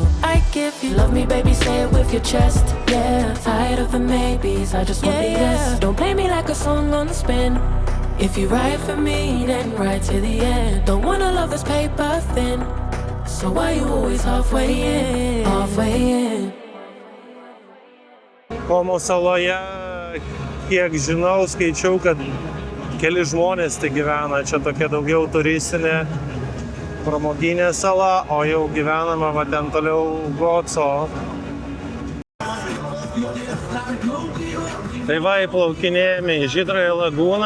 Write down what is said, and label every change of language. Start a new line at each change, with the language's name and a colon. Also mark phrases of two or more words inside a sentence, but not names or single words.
English: I give you love me, baby, say it with your chest. Yeah, tired of the maybes, I just want the yes. Don't play me like a song on spin. If you ride for me, then ride to the end. Don't wanna love this paper thin, so why you always halfway in, halfway in?
Lithuanian: Komo saloje, kiek žinau, skaičiau, kad keli žmonės tai gyvena. Čia tokia daugiau turistinė pramoginė sala, o jau gyvenama va ten toliau Goco. Tai va, įplaukinėjame į Žydrojų lagūną.